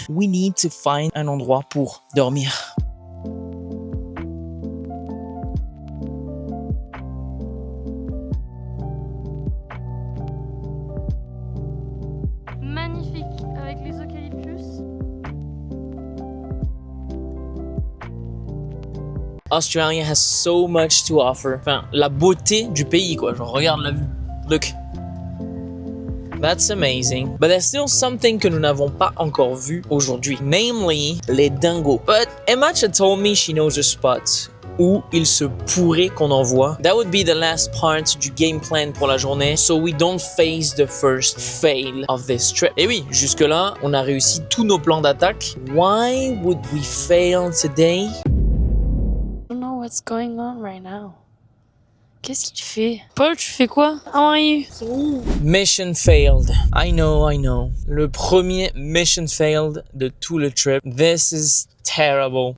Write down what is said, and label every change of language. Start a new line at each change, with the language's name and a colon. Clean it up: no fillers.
English: We need to find
French: un endroit pour dormir. Magnifique avec les eucalyptus.
English: Australia has so much to offer.
French: Enfin, la beauté du pays, quoi. Genre, regarde la vue.
English: Look. That's amazing. But there's still something
French: que nous n'avons pas encore vu aujourd'hui.
English: Namely, les dingos. But Emacha told me she knows a spot
French: où il se pourrait qu'on envoie.
English: That would be the last part du game plan
French: pour la journée,
English: so we don't face the first fail of this trip.
French: Et oui, jusque-là, on a réussi tous nos plans d'attaque.
English: Why would we fail today? I don't know what's going on right now.
French: Qu'est-ce qu'il fait? Paul, tu fais quoi?
English: How are you? Mission failed. I know.
French: Le premier
English: mission failed
French: de tout le trip.
English: This is terrible.